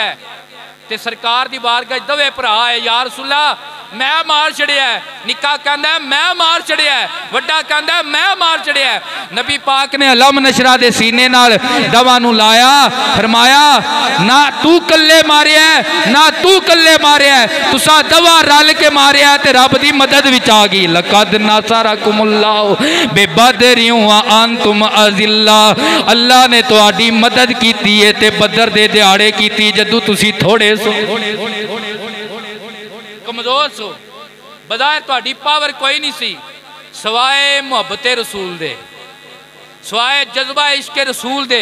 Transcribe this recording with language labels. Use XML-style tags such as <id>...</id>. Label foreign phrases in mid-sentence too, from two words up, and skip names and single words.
<pa>تے سرکار دی بارگاہ دوے بھرا ہے، یا رسولا میں مار چھڈیا، نکا کہندا میں مار چھڈیا، وڈا کہندا میں مار چھڈیا. نبی پاک نے</pa> <ar>ألم نشرح</ar> <pa>دے سینے نال دواں نوں لایا، فرمایا نہ تو کلے ماریا نہ تو کلے ماریا، تساں دواں رل کے ماریا تے رب دی مدد وچ آ گئی.</pa> <ar>لقد نصركم الله ببدر وأنتم أذلة,</ar> <pa>اللہ نے تہاڈی مدد کیتی ہے تے بدر دے دیہاڑے کیتی جدوں تسی تھوڑے سو کمزور سو، بجائے تہاڈی پاور کوئی نہیں سی سوائے محبت رسول دے، سوائے جذبہ عشق رسول دے.</pa>